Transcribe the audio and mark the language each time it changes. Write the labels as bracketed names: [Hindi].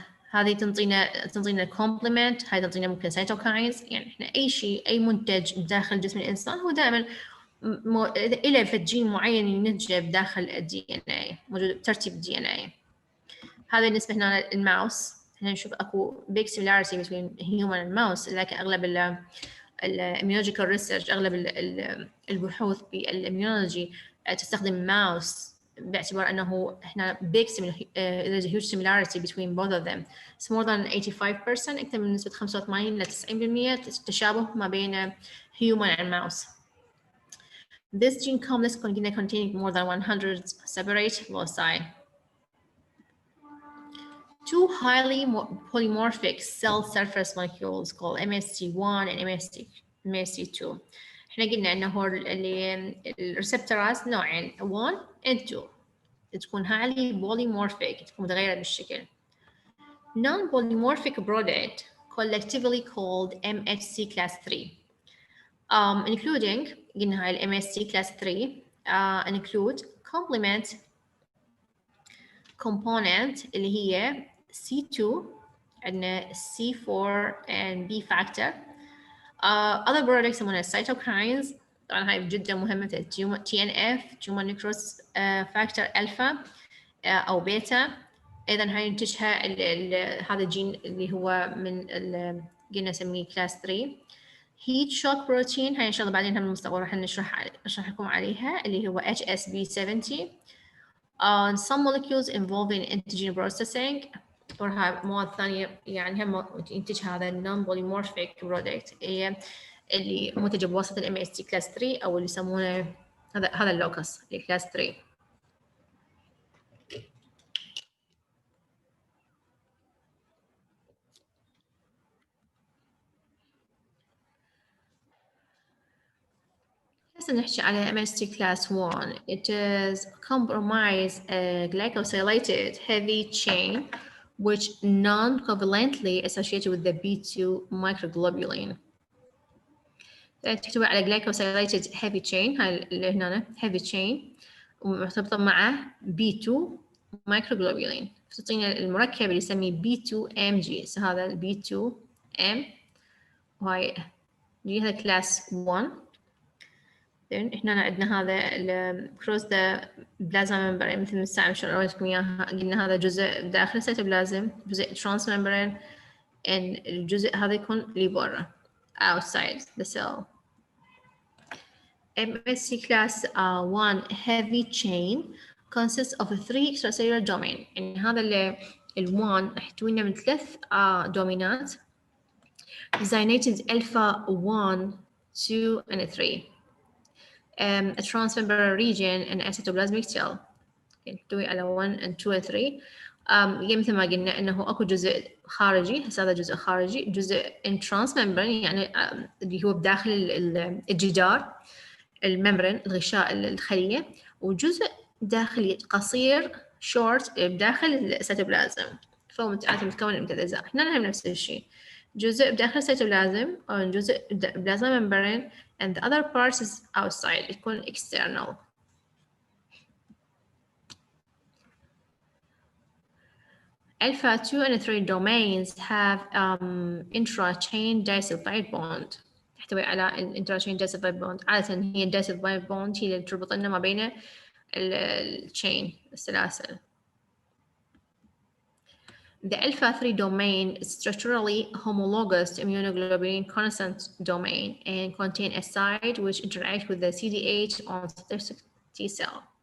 [Arabic] هذه تنطينا كومبلمنت. هاي تنطينا ممكن سيتوكاينز. يعني احنا أي شيء أي منتج داخل جسم الإنسان هو دائما إلى فجين معين ينتجه بداخل الدي ان اي موجود بترتيب الدي ان اي. هذا بالنسبة هنا الماوس. هنا نشوف أكو [English] big similarity between human and mouse. [Arabic] لكن أغلب الاميونولوجيكال ريسيرش اغلب البحوث بالاميونولوجي تستخدم ماوس باعتبار انه احنا [English] there's a huge similarity between both of them. It's more than 85%. [Arabic] اكثر من نسبة 85 ل 90% تشابه ما بين [English] human and mouse. This gene complex containing more than 100 separate loci. Two highly polymorphic cell surface molecules called MSC1 and MSC2. [Arabic] احنا قلنا انه الريسبتورات نوعين 1 and 2 تكون [English] highly polymorphic [Arabic] تكون متغيرة بالشكل. [English] Non-polymorphic product collectively called MHC class 3 including [Arabic] قلنا هاي [English] MHC class 3 include complement component [Arabic] اللي هي [English] C2 [Arabic] عندنا [English] C4 and B factor. other products [Arabic] يسمونها [English] cytokines. [Arabic] طبعا هاي جدا مهمة [English] TNF tumor necrosis factor alpha [Arabic] أو بيتا. أيضا هاي ينتجها هذا الجين اللي هو من قلنا نسميه class 3. heat shock protein هاي إن شاء الله بعدين هم المستقبل راح نشرح لكم عليها اللي هو HSB70. [English] some molecules involving antigen processing. [Arabic] وهاي مواد ثانية يعني هم ينتج هذا [English] non polymorphic product [Arabic] هي اللي منتجة بواسطة ال MHC class 3 أو اللي يسمونه هذا اللوكس اللي class 3. هسه نحكي على MST class 1. [English] It is comprised a glycosylated heavy chain which non-covalently associated with the B2 microglobulin. [Arabic] تحتوي على glycosylated heavy chain، هاي اللي هنا heavy chain، ومرتبطة مع B2 microglobulin. تعطينا المركب اللي يسميه B2MG. هذا ال B2M وهاي هذا class 1. هنا عندنا هذا [English] cross the plasma membrane [Arabic] مثل الساعة مش أوريكم إياها. قلنا هذا جزء داخل السيتوبلازم، جزء trans membrane، and الجزء هذا يكون لبرا [English] outside the cell. MSC class 1 heavy chain consists of 3 extracellular domain. [Arabic] يعني هذا ال1 يحتوينا من 3 دومينات [English] designated alpha 1, 2 and 3. A transmembrane region and a cytoplasmic cell [Arabic] يحتوي على [English] 1 and 2 and 3. [Arabic] مثل ما قلنا انه اكو جزء خارجي، هذا جزء خارجي، جزء in transmembrane يعني اللي هو بداخل الجدار الممبرين الغشاء الخلية، وجزء داخلي قصير short بداخل السيتوبلازم. فهو متكون من 3 أجزاء. هنا نهم نفس الشيء، جزء بداخل السيتوبلازم أو جزء بلازما ممبرين [English] and the other part is outside [Arabic] يكون external. [English] Alpha 2 and 3 domains have intra-chain disulfide bond. [Arabic] تحتوي على intra-chain disulfide bond. عادة هي disulfide bond هي اللي تربط لنا ما بين الchain السلاسل. [English] The alpha 3 domain is structurally homologous to immunoglobulin constant domain and contain a site which interacts with the CD8 on specific T cell.